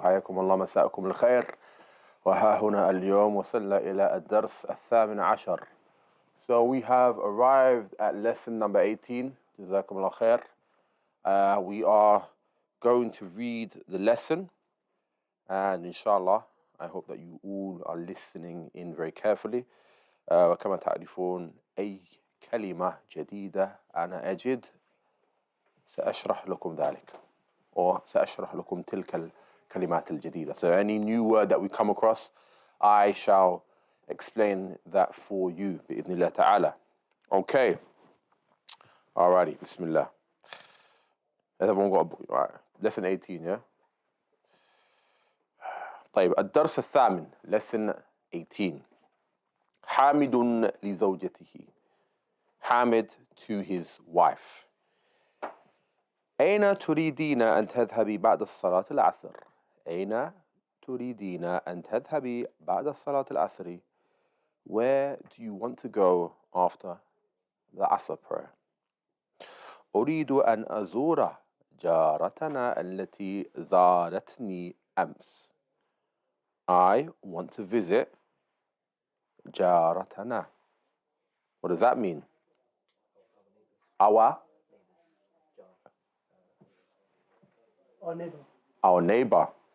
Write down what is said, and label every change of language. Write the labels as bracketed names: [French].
[Arabic] حياكم الله مساءكم الخير. وها هنا اليوم وصلنا إلى الدرس الثامن عشر. [English] So we have arrived at lesson number 18. [Arabic] جزاكم الله خير. [English] We are going to read the lesson, and inshallah, I hope that you all are listening in very carefully. [Arabic] وكما تعرفون أي كلمة جديدة أنا أجد سأشرح لكم ذلك or سأشرح لكم تلك الكلمات الجديدة. [English] So any new word that we come across, I shall explain that for you [Arabic] بإذن الله تعالى. [English] Okay. Alrighty, Bismillah. Everyone got a book, right? Lesson 18, yeah? [Arabic] طيب الدرس الثامن, [English] lesson 18. [Arabic] حامد لزوجته. [English] Hamid to his wife. [Arabic] أين تريدين أن تذهبي بعد الصلاة العصر؟ أين تريدين أن تذهبي بعد الصلاة العصر? [English] Where do you want to go after the Asr prayer? [Arabic] أريد أن أزور جارتنا التي زارتني أمس. [English] I want to visit [Arabic] جارتنا. [English] What does that mean? Our neighbor. Our neighbor.